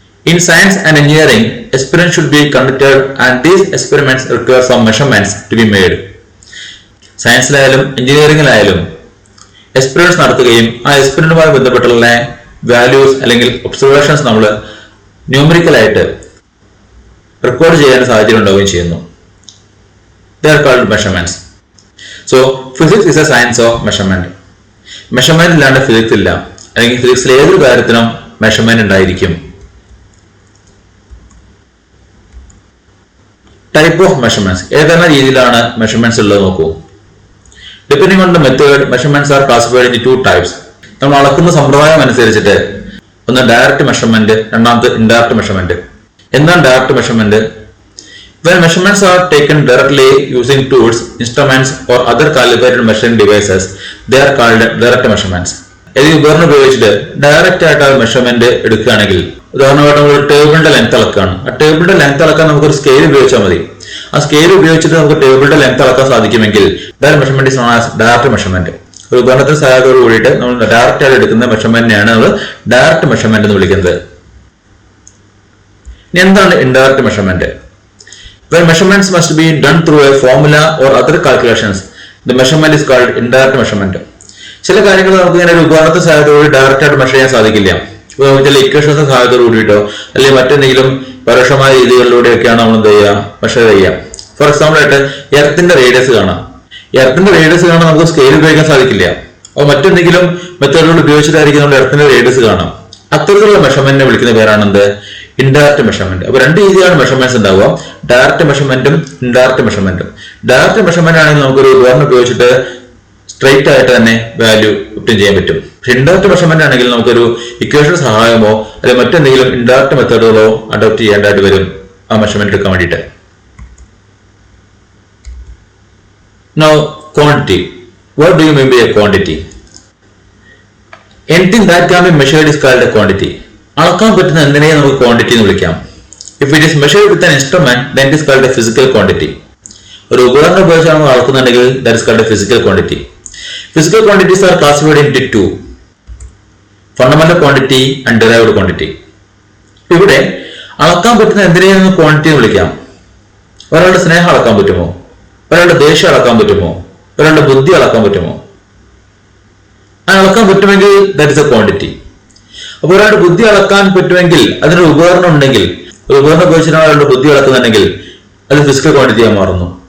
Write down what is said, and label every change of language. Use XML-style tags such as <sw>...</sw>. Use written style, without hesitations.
<en>In science and engineering experiment should be conducted and these experiments require some measurements to be made.</en> <ml>സയൻസിലായാലും എഞ്ചിനീയറിംഗിലായാലും experiments നടത്തുകയും ആ എക്സ്പെരിമെന്റുമായി ബന്ധപ്പെട്ടുള്ള values അല്ലെങ്കിൽ observations നമ്മൾ ന്യൂമറിക്കലായിട്ട് record ചെയ്യാൻ സാഹചര്യം ഉണ്ടാവുകയും ചെയ്യുന്നു.</ml> <en>They are called measurements. So physics is a science of measurement.</en> <ml>Measurement ഇല്ലാണ്ട് ഫിസിക്സ് ഇല്ല, അല്ലെങ്കിൽ ഫിസിക്സിലെ ഏതൊരു കാര്യത്തിനും മെഷർമെന്റ് ഉണ്ടായിരിക്കും.</ml> <en>Type of measurements.</en> <ml>ഏതെല്ലാം രീതിയിലാണ് മെഷർമെന്റ്സ് ഉള്ളത് നോക്കൂ.</ml> <en>Depending on the method measurements are classified in two types.</en> <ml>നമ്മൾ അളക്കുന്ന സമ്പ്രദായം അനുസരിച്ചിട്ട് ഒന്ന് ഡയറക്റ്റ് മെഷർമെന്റ്, രണ്ടാമത് ഇൻഡയറക്റ്റ് മെഷർമെന്റ്. എന്താണ് direct measurement?</ml> <en>When measurements are taken directly using tools, instruments or other calibrated measuring devices, they are called direct measurements.</en> <ml>ഏതൊരു ഉപകരണം ഉപയോഗിച്ചിട്ട് ഡയറക്റ്റ് ആയിട്ട് ആ മെഷർമെന്റ് എടുക്കുകയാണെങ്കിൽ, ഉദാഹരണമായിട്ട് നമ്മൾ ടേബിളിന്റെ ലെങ്ത് അളക്കുകയാണ്. ആ ടേബിളിന്റെ ലെങ്ത് അളക്കാൻ നമുക്കൊരു സ്കെയിൽ ഉപയോഗിച്ചാൽ മതി. ആ സ്കെയിൽ ഉപയോഗിച്ചിട്ട് നമുക്ക് ടേബിളിന്റെ ലെങ്ത് അളക്കാൻ സാധിക്കുമെങ്കിൽ</ml> <en>That measurement is known as direct measurement.</en> <ml>ഒരു ഉപകരണത്തിന് സഹായത്തോട് കൂടിയിട്ട് നമ്മൾ ഡയറക്റ്റ് ആയിട്ട് എടുക്കുന്ന മെഷർമെന്റിനെയാണ് നമ്മൾ ഡയറക്റ്റ് മെഷർമെന്റ് എന്ന് വിളിക്കുന്നത്. ഇനി എന്താണ് indirect measurement?</ml> <en>When measurements must be done through a formula or other calculations, the measurement is called indirect measurement.</en> <ml>ചില കാര്യങ്ങൾ നമുക്ക് ഇങ്ങനെ ഒരു ഉപകരണത്തെ സഹായത്തോടെ ഡയറക്റ്റ് ആയിട്ട് മെഷർ ചെയ്യാൻ സാധിക്കില്ല. ചില ഇക്വേഷൻസ് സഹായത്തോട് കൂടിയിട്ടോ അല്ലെങ്കിൽ മറ്റെന്തെങ്കിലും പരോക്ഷമായ രീതികളിലൂടെയൊക്കെയാണ് നമ്മൾ എന്ത് ചെയ്യുക, മെഷർ ചെയ്യുക. ഫോർ എക്സാമ്പിൾ ആയിട്ട് എർത്തിന്റെ റേഡിയസ് കാണാം. എർത്തിന്റെ റേഡിയസ് കാണാൻ നമുക്ക് സ്കെയിൽ ഉപയോഗിക്കാൻ സാധിക്കില്ല. അപ്പോൾ മറ്റെന്തെങ്കിലും മെത്തേഡുകൾ ഉപയോഗിച്ചിട്ടായിരിക്കും നമ്മൾ എർത്തിന്റെ റേഡിയസ് കാണാം. അത്തരത്തിലുള്ള മെഷർമെന്റിനെ വിളിക്കുന്ന പേരാണ് എന്ത്? Indirect measurement. അപ്പൊ രണ്ട് രീതിയിലാണ് മെഷർമെന്റ്സ് ഉണ്ടാവുക, ഡയറക്റ്റ് മെഷർമെന്റും ഇൻഡയറക്റ്റ് മെഷർമെന്റും. ഡയറക്റ്റ് മെഷർമെന്റ് ആണെങ്കിൽ നമുക്കൊരു ഉപകരണം ഉപയോഗിച്ചിട്ട് സ്ട്രെയിറ്റ് ആയിട്ട് തന്നെ വാല്യൂ ഒബ്റ്റെയിൻ ചെയ്യാൻ പറ്റും. പക്ഷെ ഇൻഡയറക്റ്റ് മെഷർമെന്റ് ആണെങ്കിൽ നമുക്കൊരു ഇക്വേഷൻ സഹായമോ അല്ലെങ്കിൽ മറ്റെന്തെങ്കിലും ഇൻഡയറക്റ്റ് മെത്തേഡുകളോ അഡോപ്റ്റ് ചെയ്യേണ്ടതായിട്ട് വരും ആ മെഷർമെന്റ് എടുക്കാൻ വേണ്ടിയിട്ട്.</ml> <en>Now, quantity. What do you mean by a quantity? Anything that can be measured is called a quantity.</en> <ml>അളക്കാൻ പറ്റുന്ന എന്തിനെയും നമുക്ക് ക്വാണ്ടിറ്റി എന്ന് വിളിക്കാം.</ml> <en>If it is measured with an instrument, then it is called a physical quantity.</en> <ml>ഒരു ഉപകരണം ഉപയോഗിച്ചാണ് നമ്മൾ അളക്കുന്നുണ്ടെങ്കിൽ</ml> <en>that is called a physical quantity. Physical quantities are classified into two: fundamental quantity and derived quantity.</en> <ml>ഇവിടെ അളക്കാൻ പറ്റുന്ന എന്തിനെയും നമുക്ക് quantity എന്ന് വിളിക്കാം. ഒരാളുടെ സ്നേഹം അളക്കാൻ പറ്റുമോ? ഒരാളുടെ ദേഷ്യം അളക്കാൻ പറ്റുമോ? ഒരാളുടെ ബുദ്ധി അളക്കാൻ പറ്റുമോ? അളക്കാൻ പറ്റുമെങ്കിൽ</ml> <en>That is a quantity.</en> <ml>അപ്പൊ ഒരാളുടെ ബുദ്ധി അളക്കാൻ പറ്റുമെങ്കിൽ അതിനൊരു ഉപകരണം ഉണ്ടെങ്കിൽ, ഒരു ഉപകരണം ഉപയോഗിച്ചിട്ടാണ് ഒരാളുടെ ബുദ്ധി അളക്കുന്നുണ്ടെങ്കിൽ അത് ഫിസിക്കൽ ക്വാണ്ടിറ്റിയായി മാറുന്നു.</ml>